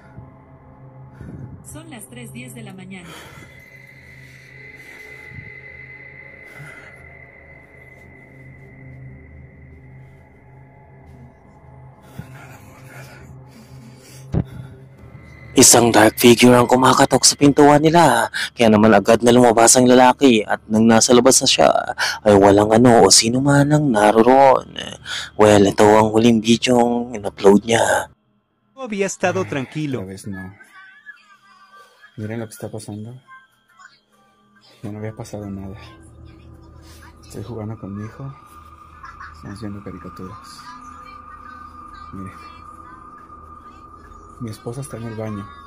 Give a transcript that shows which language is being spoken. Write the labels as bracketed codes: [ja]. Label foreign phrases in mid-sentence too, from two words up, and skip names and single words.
[es] Son las 3:10 de la mañana. [tl] Isang [en] dark figure [tl] ang kumakatok sa pintuan nila, kaya naman agad na lumabas ang lalaki at nang nasa labas na siya ay walang ano o sino man ang naroon. Well, ito ang huling video ang in-upload niya. [es] Había estado tranquilo. Esta vez no. Miren lo que está pasando. Ya no había pasado nada. Estoy jugando con mi hijo. Estamos viendo caricaturas. Miren. Mi esposa está en el baño.